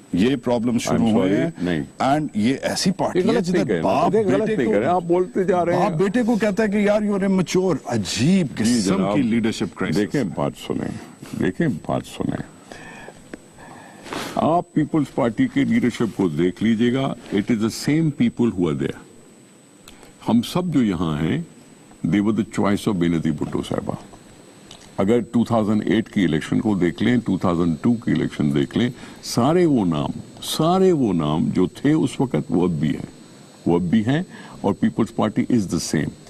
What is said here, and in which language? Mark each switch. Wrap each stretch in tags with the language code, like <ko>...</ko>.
<ur>یہ پرابلم شروع ہوئے ہیں, اینڈ یہ ایسی پارٹی ہے جدھر باپ بیٹے کو, آپ بولتے جا رہے ہیں, باپ بیٹے کو کہتا ہے کہ یار</ur> <en>You are amateur.</en> <ur>عجیب قسم کی لیڈرشپ کرائسس. دیکھیں بات سنیں, آپ پیپلز پارٹی کے لیڈرشپ کو دیکھ لیجئے گا.</ur> <en>It is the same people who are there.</en> <ur>ہم سب جو یہاں ہیں</ur> <en>they were the choice of</en> <ur>Benazir Bhutto صاحبہ. اگر 2008 کی الیکشن کو دیکھ لیں, 2002 کی الیکشن دیکھ لیں, سارے وہ نام جو تھے اس وقت وہ اب بھی ہیں, اور Peoples party</ur> <en>Is the same.</en>